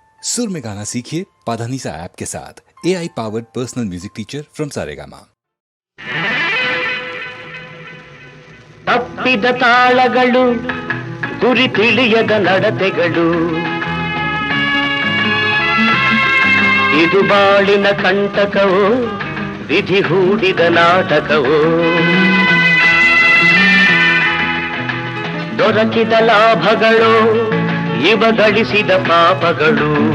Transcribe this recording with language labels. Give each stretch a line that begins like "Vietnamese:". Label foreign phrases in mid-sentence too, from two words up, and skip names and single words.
Hindi: सुर में गाना सीखिए पाधानीसा ऐप के साथ।
English: AI powered personal music teacher from Saregama.
Kannada: ತಪ್ಪಿದ ತಾಳಗಳು ಗುರಿ ತಿಳಿಯದ ನಡತೆಗಳು ಇದು ಬಾಳಿನ ಕಂಟಕವೋ ವಿಧಿ ಹೂಡಿದ ನಾಟಕವೋ ದೊರಕಿದ ಲಾಭಗಳು ಇವ ಗಳಿಸಿದ ಪಾಪಗಳು